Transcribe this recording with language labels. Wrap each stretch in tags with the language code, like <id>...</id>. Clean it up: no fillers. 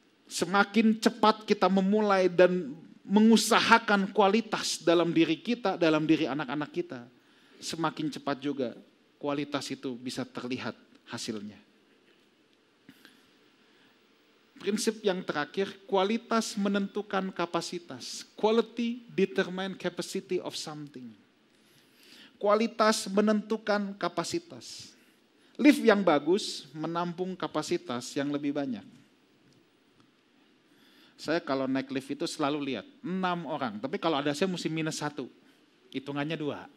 <id>Semakin cepat kita memulai dan mengusahakan kualitas dalam diri kita, dalam diri anak-anak kita, semakin cepat juga kualitas itu bisa terlihat hasilnya. Prinsip yang terakhir, kualitas menentukan kapasitas.</id> <en>Quality determine capacity of something.</en> <id>Kualitas menentukan kapasitas. Lift yang bagus menampung kapasitas yang lebih banyak. Saya kalau naik lift itu selalu lihat 6 orang, tapi kalau ada saya mesti minus 1. Hitungannya 2.</id>